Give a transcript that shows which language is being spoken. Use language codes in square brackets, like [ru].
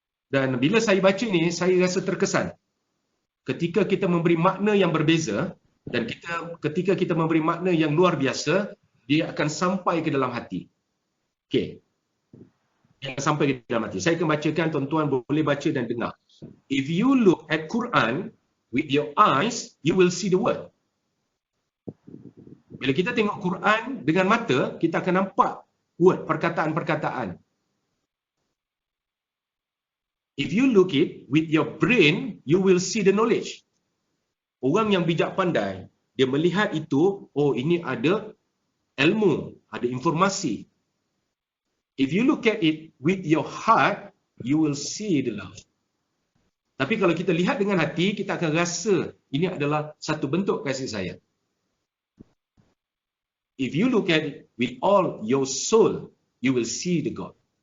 [ms] Dan bila saya baca ni, saya rasa terkesan. Ketika kita memberi makna yang berbeza, dan ketika kita memberi makna yang luar biasa, dia akan sampai ke dalam hati. Okey. Dia akan sampai ke dalam hati. Saya akan bacakan, tuan-tuan boleh baca dan dengar. [en] If you look at Quran with your eyes, you will see the word. [ms] Bila kita tengok Quran dengan mata, kita akan nampak word, perkataan-perkataan. [en] If you look it with your brain, you will see the knowledge. [ms] Orang yang bijak pandai, dia melihat itu, ini ada ilmu, ada informasi. [en] If you look at it with your heart, you will see the love. [ms] Tapi kalau kita lihat dengan hati, kita akan rasa ini adalah satu bentuk kasih sayang. [en] If you look at it with all your soul, you will see the God.